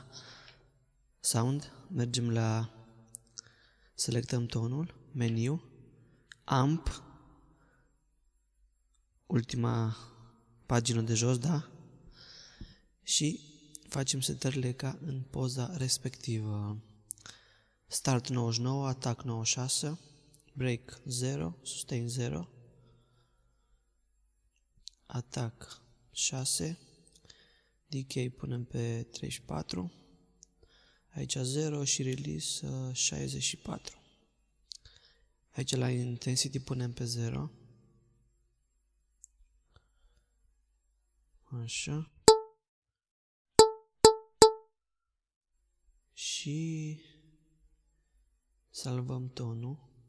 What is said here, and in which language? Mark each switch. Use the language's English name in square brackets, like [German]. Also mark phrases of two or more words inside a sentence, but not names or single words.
[Romanian] Sound, mergem la, selectăm tonul, meniu, amp, ultima pagină de jos, da? Și facem setările ca în poza respectivă. Start 99, attack 96, break 0, sustain 0, attack 6, decay punem pe 34, aici 0 și release 64. Aici la intensity punem pe 0. Așa. Și salvăm tonul.